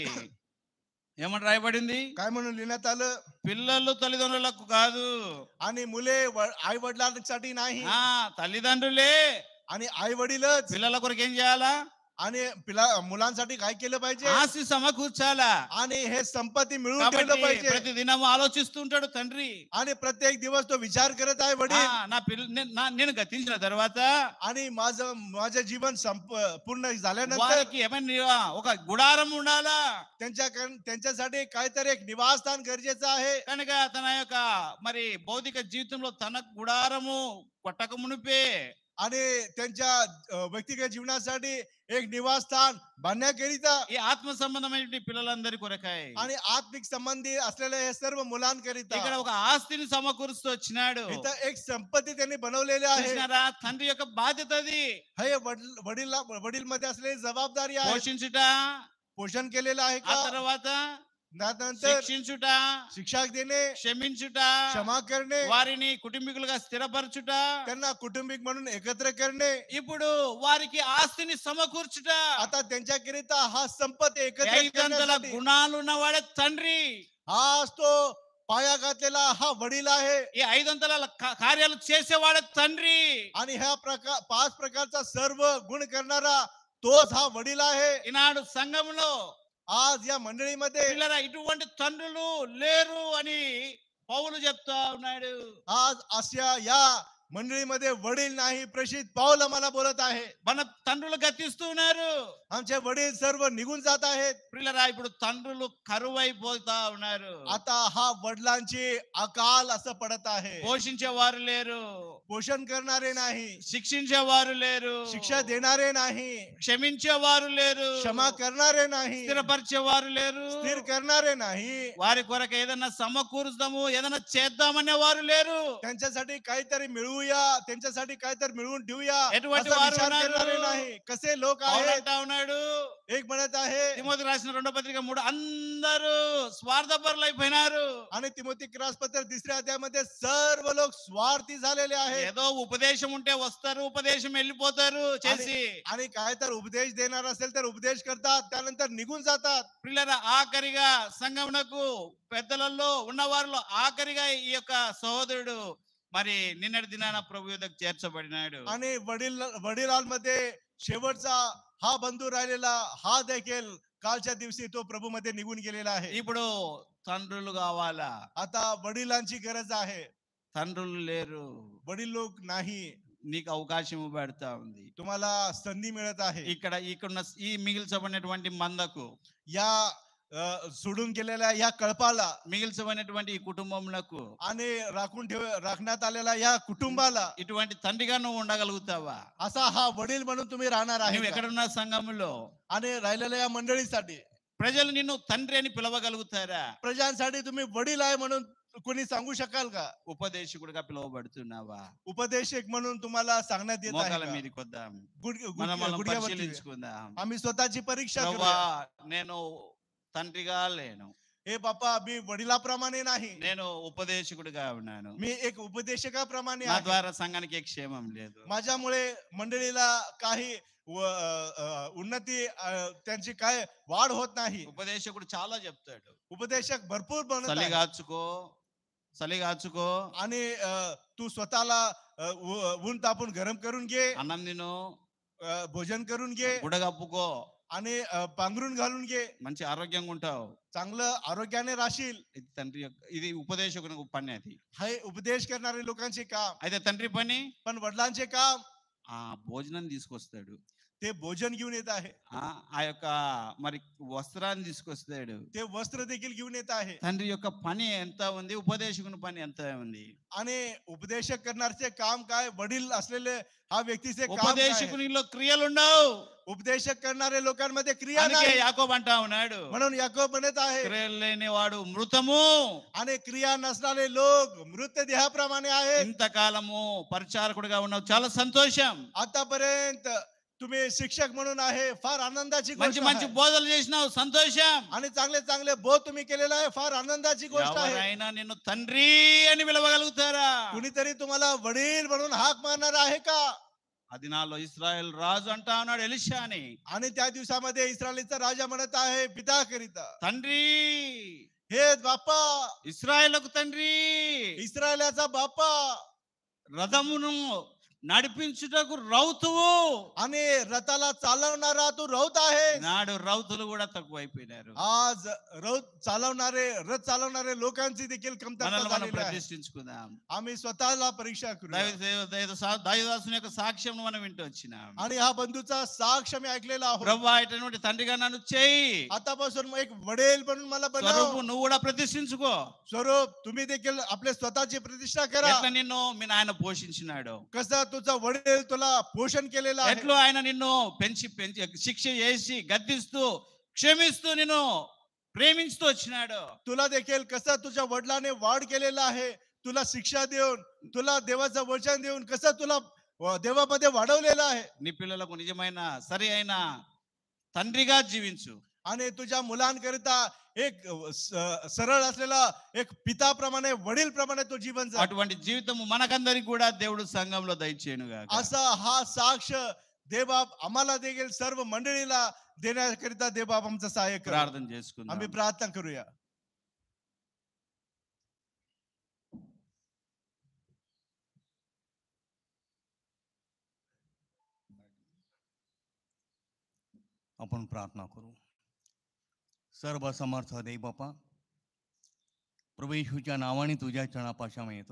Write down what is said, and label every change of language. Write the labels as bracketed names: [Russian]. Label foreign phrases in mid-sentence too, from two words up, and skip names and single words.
[Telugu] ఏమని రాయబడింది? [Marathi] काय म्हणून लिहिण्यात आलं? [Telugu] పిల్లలు తల్లిదండ్రులకు కాదు, [Marathi] आणि मुले आई वडिलांसाठी नाही, [Telugu] తల్లిదండ్రులే [Marathi] आणि आई वडीलच [Telugu] పిల్లల కొరకు ఏం చేయాలా? [Marathi] आणि मुलांसाठी काय केलं पाहिजे? [Telugu] ఆస్తి సమకూర్చాలా. [Marathi] आणि हे संपत्ती मिळवून ठेवलं पाहिजे. [Telugu] ప్రతిదినము ఆలోచిస్తుంటాడు తండ్రి, [Marathi] आणि प्रत्येक दिवस तो विचार करत आहे वडील, [Telugu] నేను గతించిన తర్వాత [Marathi] आणि माझं जीवन पूर्ण झाल्यानंतर [Telugu] వారికి ఏమైనా ఒక గుడారం ఉండాలా, [Marathi] त्यांच्यासाठी काहीतरी एक निवासस्थान गरजेचं आहे. [Telugu] కనుక తన యొక్క మరి భౌతిక జీవితంలో తన గుడారము కొట్టక మునిపే [Marathi] आणि त्यांच्या व्यक्तिगत जीवनासाठी एक निवासस्थान बांधण्याकरिता [Telugu] ఈ ఆత్మ సంబంధమైన పిల్లలందరి కొరకాయ [Marathi] आणि आत्मिक संबंधी असलेल्या हे सर्व मुलांकरिता [Telugu] ఇక్కడ ఒక ఆస్తిని సమకూరుస్తూ వచ్చినాడు. [Marathi] इथं एक संपत्ती त्यांनी बनवलेली आहे. [Telugu] చూసినారా? తండ్రి యొక్క బాధ్యత అది. [Marathi] हे वडील मध्ये असलेली जबाबदारी आहे. [Telugu] పోషించుట, [Marathi] पोषण केलेलं आहे ఆ का? [Telugu] తర్వాత [Marathi] त्यानंतर [Telugu] శిక్షించుట, [Marathi] शिक्षा देणे, [Telugu] క్షమించుట, [Marathi] क्षमा करणे, [Telugu] వారిని కుటుంబీకులుగా స్థిరపరచుట, [Marathi] त्यांना कुटुंबिक म्हणून एकत्र करणे. [Telugu] ఇప్పుడు వారికి ఆస్తిని సమకూర్చుట. [Marathi] आता त्यांच्याकरिता हा संपत्ती एकत्र 500 करण्यासाठी [Telugu] గుణాలు ఉన్నవాడే తండ్రి. [Marathi] आज तो पाया घातलेला हा वडील आहे. [Telugu] ఈ 500 కార్యాలు చేసేవాడే తండ్రి. [Marathi] आणि ह्या 5 प्रकारचा सर्व गुण करणारा तोच हा वडील आहे. [Telugu] ఈనాడు సంఘంలో [Marathi] आज या मंडळीमध्ये [Telugu] పిల్లరా ఇటువంటి తండ్రులు లేరు అని పౌలు చెప్తా ఉన్నాడు. [Marathi] आज अशा या मंडळीमध्ये वडील नाही, प्रेषित पाऊल आम्हाला बोलत आहे. [Telugu] మన తండ్రులు గతిస్తున్నారు, [Marathi] आमचे वडील सर्व निघून जात आहेत. [Telugu] పిల్లరా ఇప్పుడు తండ్రులు కరువైపోతా ఉన్నారు. [Marathi] आता हा वडिलांची अकाल असं पडत आहे. [Telugu] పోషించేవారు లేరు, [Marathi] पोषण करणारे नाही, [Telugu] శిక్షించేవారు లేరు, [Marathi] शिक्षा देणारे नाही, [Telugu] క్షమించేవారు లేరు, [Marathi] क्षमा करणारे नाही, [Telugu] స్థిరపరిచేవారు లేరు, [Marathi] स्थिर करणारे नाही. [Telugu] వారి కొరకు ఏదైనా సమకూరుస్తాము, ఏదైనా చేద్దామనే వారు లేరు. [Marathi] त्यांच्यासाठी काहीतरी मिळवूया, त्यांच्यासाठी काहीतरी मिळवून ठेवूया [Telugu] ఎటువంటి [Marathi] असा [Telugu] వారు [Marathi] विचार [Telugu] ఉన్నారు? [Marathi] करणारे नाही. कसे लोक పౌలు आहेत? [Telugu] అంటా ఉన్నాడు, [Marathi] एक म्हणत आहे [Telugu] తిమోతి రాసిన 2వ పత్రిక 3, అందరూ స్వార్థపరులు అయిపోయినారు. [Marathi] आणि तिमोथी पत्र 3ऱ्या अध्यायामध्ये सर्व लोक स्वार्थी झालेले आहेत. [Telugu] ఏదో ఉపదేశం ఉంటే వస్తారు, ఉపదేశం వెళ్ళిపోతారు చేసి. [Marathi] आणि काय तर उपदेश देणार असेल तर उपदेश करतात, त्यानंतर निघून जातात. [Telugu] పిల్లల ఆఖరిగా సంఘమునకు పెద్దలలో ఉన్నవారిలో ఆఖరిగా ఈ యొక్క సహోదరుడు మరి నిన్నటి దినాన ప్రభు యొద్దకు చేర్చబడినాడు. [Marathi] आणि वडिलांमध्ये शेवटचा हा बंधू राहिलेला हा देखील कालच्या दिवशी तो प्रभू मध्ये निघून गेलेला आहे. [Telugu] ఇప్పుడు తండ్రులు కావాలా? [Marathi] आता वडिलांची गरज आहे. [Telugu] తండ్రులు లేరు. [Marathi] वडील लोक नाही. [Telugu] నీకు అవకాశం ఇవ్వబడతా ఉంది. [Marathi] तुम्हाला संधी मिळत आहे. [Telugu] ఇక్కడ ఈ మిగిల్చబడినటువంటి మందకు, [Marathi] या सोडून गेलेल्या या कळपाला, [Telugu] మిగిల్చబడినటువంటి ఈ కుటుంబమునకు, [Marathi] आणि राखण्यात आलेल्या या कुटुंबाला [Telugu] ఇటువంటి తండ్రిగా నువ్వు ఉండగలుగుతావా? [Marathi] असा हा वडील म्हणून तुम्ही राहणार [Telugu] నువ్వు [Marathi] आहे का? [Telugu] ఎక్కడున్న సంఘములో [Marathi] आणि राहिलेल्या या मंडळीसाठी [Telugu] ప్రజలు నిన్ను తండ్రి అని పిలవగలుగుతారా? [Marathi] प्रजांसाठी तुम्ही वडील आहे म्हणून कोणी सांगू शकाल का? [Telugu] ఉపదేశకుడిగా పిలువబడుతున్నావా? [Marathi] उपदेशक म्हणून तुम्हाला सांगण्यात येत आहे [Telugu] మోకాల [Marathi] का? [Telugu] మీదకి వద్దాం, [Marathi] गुडघ्यावरती [Telugu] మనం పరిశీలించుకుందాం. [Marathi] आम्ही स्वतःची परीक्षा [Telugu] ప్రభువా, [Marathi] करूया. [Telugu] నేను తండ్రిగా లేను, [Marathi] हे बाप्पा, मी वडिलाप्रमाणे नाही, [Telugu] నేను ఉపదేశకుడిగా ఉన్నాను. [Marathi] मी एक उपदेशकाप्रमाणे [Telugu] నా [Marathi] आहे. [Telugu] ద్వారా సంఘానికి ఏ క్షేమం లేదు. [Marathi] माझ्यामुळे मंडळीला काही उन्नती त्यांची काय वाढ होत नाही. [Telugu] ఉపదేశకుడు చాలా చెప్తాడు, [Marathi] उपदेशक भरपूर बनत आहे. [Telugu] చలిగాచుకో, [Marathi] आणि तू स्वतःला ऊन तापून गरम करून घे, [Telugu] అన్నం తిను, [Marathi] भोजन करून घे, [Telugu] గుడగప్పుకో, [Marathi] आणि पांघरून घालून घे, [Telugu] మంచి ఆరోగ్యంగా ఉంటావు. [Marathi] चांगलं आरोग्याने राहशील. [Telugu] ఇది తండ్రి ఇది ఉపదేశకునికి పని. అది [Marathi] हे उपदेश करणारे लोकांचे काम. [Telugu] అయితే తండ్రి పని [Marathi] पण वडिलांचे काम [Telugu] ఆ భోజనం తీసుకొస్తాడు, [Marathi] ते भोजन घेऊन येत आहे, [Telugu] ఆ యొక్క మరి వస్త్రాన్ని తీసుకొస్తాడు. [Marathi] ते वस्त्र देखील घेऊन येत आहे. [Telugu] తండ్రి యొక్క పని ఎంత ఉంది, ఉపదేశకుని పని ఎంత ఉంది. [Marathi] आणि उपदेशक करणारचे काम काय, वडील असलेले हा व्यक्तीचे काम काय आहे? [Telugu] ఉపదేశకునిలో క్రియలు ఉండవు. [Marathi] उपदेशक करणारे लोकांमध्ये क्रिया [Telugu] అందుకే [Marathi] नाही, [Telugu] యాకోబు అంటా ఉన్నాడు, [Marathi] म्हणून याकोब म्हणत आहे, [Telugu] క్రియలు లేనివాడు మృతము. [Marathi] आणि क्रिया नसणारे लोक मृत देहाप्रमाणे आहेत. [Telugu] ఇంతకాలము పరిచారకుడిగా ఉన్నావు, చాలా సంతోషం. [Marathi] आतापर्यंत तुम्ही शिक्षक म्हणून आहे, फार आनंदाची [Telugu] మంచి [Marathi] गोष्ट [Telugu] మంచి [Marathi] आहे. [Telugu] బోధలు చేసినావు, సంతోషం. [Marathi] आणि चांगले चांगले बोध तुम्ही केलेला आहे, फार आनंदाची गोष्ट आहे. [Telugu] ఎవరైనా నిన్ను తండ్రి అని పిలవగలుగుతారా? [Marathi] कुणीतरी तुम्हाला वडील म्हणून हाक मारणार आहे का? [Telugu] ఆ దినాల్లో ఇశ్రాయేల్ రాజు అంటా ఉన్నాడు ఎలీషాని, [Marathi] आणि त्या दिवसामध्ये इस्रायलीचा राजा म्हणत आहे पिता करिता, [Telugu] తండ్రి, [Marathi] हे बाप्पा, [Telugu] ఇశ్రాయేలుకు తండ్రి, [Marathi] इस्रायलाचा बाप्पा, [Telugu] రథమును నడిపించుటకు రౌతువు. [Marathi] आणि रथाला चालवणारा तू रौत आहे. [Telugu] నాడు రౌతులు కూడా తక్కువైపోయినారు. [Marathi] आज रौत चालवणारे, रथ चालवणारे लोकांची देखील कमतरता [Telugu] మనల్ని మనం [Marathi] झालेली आहे. [Telugu] ప్రతిష్ఠించుకుందాం. [Marathi] आम्ही स्वतःला परीक्षा करू. [Telugu] దైవదాసుని యొక్క సాక్ష్యం మనం వింటూ వచ్చినాం. [Marathi] आणि हा बंधूचा साक्ष मी ऐकलेला आहोत. [Telugu] ప్రభువా ఇటువంటి తండ్రిగా నన్ను చేయి, [Marathi] आतापासून एक वडील म्हणून मला స్వరూపు बनव. [Telugu] నువ్వు కూడా ప్రతిష్ఠించుకో. [Marathi] स्वरूप तुम्ही देखील आपले स्वतःची प्रतिष्ठा करा. [Telugu] ఎట్లా నిన్ను మీ నాయన పోషించినాడు, [Marathi] कसं तुझा वडील तुला पोषण केलेलं आहे, [Telugu] ఎట్లో ఆయన నిన్ను పెంచి పెంచి శిక్ష చేసి గద్దిస్తూ క్షమిస్తూ నిన్ను ప్రేమించుతూ వచ్చినాడు. [Marathi] तुला देखील कसं तुझ्या वडिलाने वाढ केलेला आहे, तुला शिक्षा देऊन, तुला देवाचं वचन देऊन कसं तुला देवामध्ये वाढवलेलं आहे. [Telugu] నీ పిల్లలకు నిజమైన సరి అయిన తండ్రిగా జీవించు. [Marathi] आणि तुझ्या मुलांकरिता एक सरळ असलेला एक पिताप्रमाणे, वडील प्रमाणे तो जीवन जग. [Telugu] అటువంటి జీవితం మనకందరికి కూడా దేవుడు సంఘంలో దయచేయునుగాక. [Marathi] असा हा साक्ष देवबाप आम्हाला देखील सर्व मंडळीला देण्याकरिता देवबाप आमचं सहाय्य करा. [Telugu] ప్రార్థన చేసుకుందాం. [Marathi] आम्ही प्रार्थना करूया. आपण प्रार्थना करू. सर्व समर्थ देव बापा, प्रभू येशूच्या नावाने तुझ्या चरणापाशी आम्ही येतो.